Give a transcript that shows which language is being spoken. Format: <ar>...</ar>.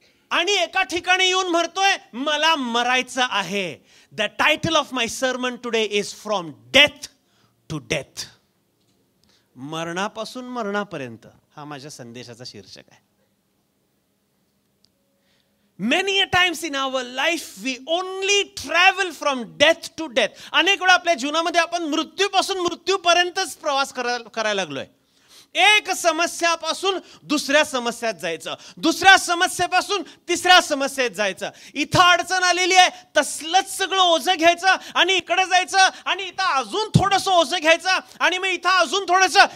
<mr>आणि एका ठिकाणी येऊन म्हणतोय मला मरायचं आहे.</mr> <en>The title of my sermon today is from death to death.</en> <mr>मरणापासून मरणापर्यंत हा माझ्या संदेशाचा शीर्षक आहे.</mr> <en>Many a times in our life we only travel from death to death.</en> <mr>अनेक वेळा आपल्या जीवनामध्ये आपण मृत्यूपासून मृत्यूपर्यंतच प्रवास करायला लागलोय. एक समस्यापासून दुसऱ्या समस्यात जायचं, दुसऱ्या समस्येपासून तिसऱ्या समस्येत जायचं. इथं अडचण आलेली आहे तसलंच सगळं ओझं घ्यायचं आणि इकडे जायचं आणि इथं अजून थोडंसं ओझं घ्यायचं आणि मग इथं अजून थोडंसं.</mr>